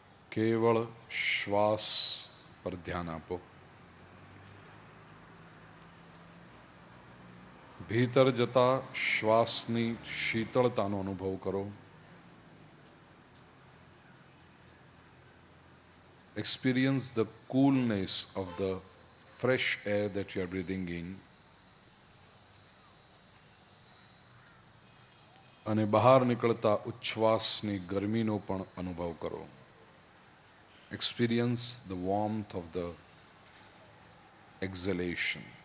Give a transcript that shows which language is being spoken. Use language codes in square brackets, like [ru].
[gu] કેવળ શ્વાસ પર ધ્યાન આપો. ભીતર જતા શ્વાસની શીતળતાનો અનુભવ કરો. [en] Experience the coolness of the fresh air that you are breathing in. [gu] અને બહાર નીકળતા ઉચ્છ્વાસની ગરમીનો પણ અનુભવ કરો. [en] Experience the warmth of the exhalation.